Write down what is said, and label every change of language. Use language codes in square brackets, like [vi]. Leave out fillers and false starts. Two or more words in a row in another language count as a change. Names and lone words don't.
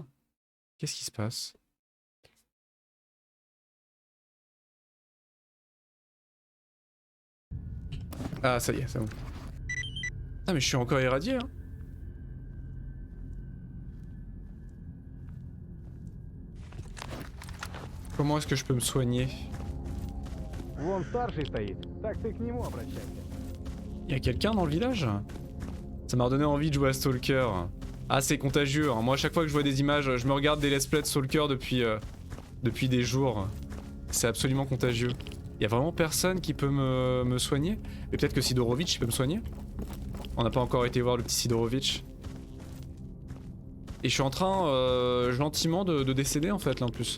[fr] Qu'est-ce qui se passe? Ah ça y est, c'est bon. Ah mais je suis encore irradié hein. Comment est-ce que je peux me soigner? [ru] Вон старший стоит, так ты к нему обращайся. [fr] Il y a quelqu'un dans le village? Ça m'a redonné envie de jouer à Stalker. Ah c'est contagieux, hein. Moi à chaque fois que je vois des images, je me regarde des [en] let's play [fr] de Stalker depuis des jours. C'est absolument contagieux. Il y a vraiment personne qui peut me soigner? Mais peut-être que Sidorovic il peut me soigner? On n'a pas encore été voir le petit Sidorovic. Et je suis en train gentiment de décéder en fait là en plus.